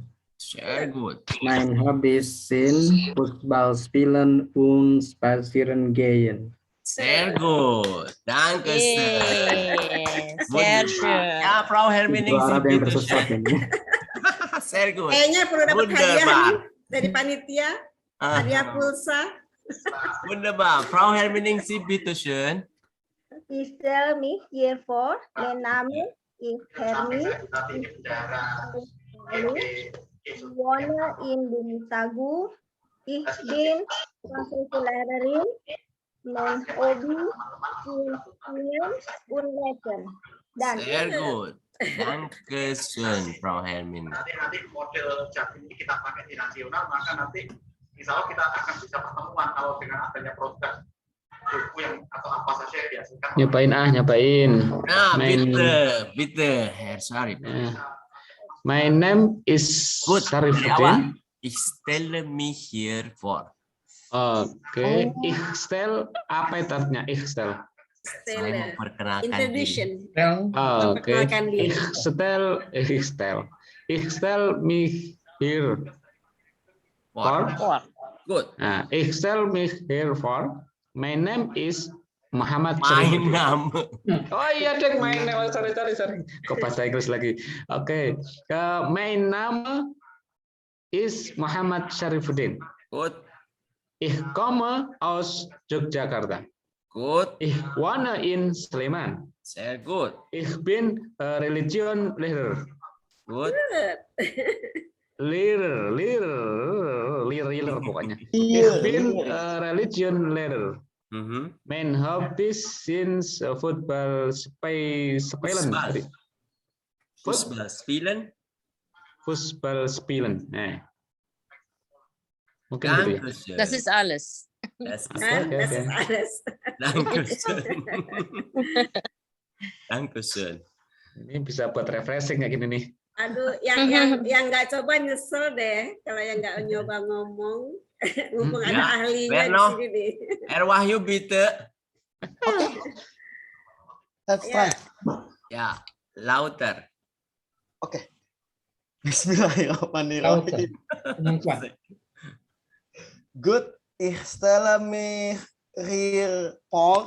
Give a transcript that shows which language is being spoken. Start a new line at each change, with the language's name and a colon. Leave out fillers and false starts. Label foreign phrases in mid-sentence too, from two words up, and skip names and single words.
German: Sehr gut. Mein Hobbys sind Fußball spielen und spazieren gehen. Sehr gut. Danke sehr. Sehr schön. Ja, Frau Herminingsih. Sehr gut.
Indonesian: Kayaknya perlu dapat hadiah dari panitia. Hadiah pulsa.
German: Wunderbar. Frau Herminingsih, bitte schön. Ich stelle mich hier vor. Mein Name ist Hermi. Ich wohne in Bunisagu. Ich bin Lehrerin. Mein Hobby ist Singen und Lesen. Sehr gut. Danke schön, Frau Hermin.
Indonesian: Nanti model Jatim ini kita pakai di nasional, maka nanti
Arabic: insya Allah
Indonesian: kita akan bisa pertemuan kalau dengan adanya produk buku yang atau apa saja yang dihasilkan. Nyobain. Nah,
German: bitte, Herr Syarif.
English: My name is Syarifuddin.
German: Ich stelle mich hier vor.
Indonesian: Oke,
German: ich stelle
Indonesian: apa itu artinya?
German: Ich stelle.
Indonesian: Saya memperkenalkan
English: Introduction.
Indonesian: Oke.
German: Ich stelle mich hier for.
English: Good.
German: Ich stelle mich here for.
English: My name is Muhammad
German: Main nama.
Indonesian: Oh iya deh,
German: main nama.
Indonesian: Sorry. Kok bahasa Inggris lagi.
German: Oke. Main nama is Muhammad Syarifuddin.
English: Good.
German: Ich komme aus Yogyakarta.
English: Good.
German: Ich wohne in Sleman. Sehr gut. Ich bin Religionslehrer.
English: Good.
Indonesian: Lehrer pokoknya.
German: Ich bin Religionslehrer. Mein Hobbys
English: since Football
German: spielen. Fußball spielen. Fußball spielen.
Indonesian: Mungkin gitu ya.
German: Dankeschön. Das ist alles. Das ist
English: Okay.
German: alles. Dankeschön. Dankeschön.
Indonesian: Ini bisa buat refreshing kayak gini nih. Aduh, yang nggak coba nyesel deh kalau yang nggak nyoba ngomong. Mumpung ada ahlinya di Verno, sini nih.
German: Wahyu bitte.
English: Let's try.
German: Ya, lauter.
Indonesian: Oke.
Arabic: Bismillahirrahmanirrahim.
English: Good.
German: Ich stelle mich hier vor.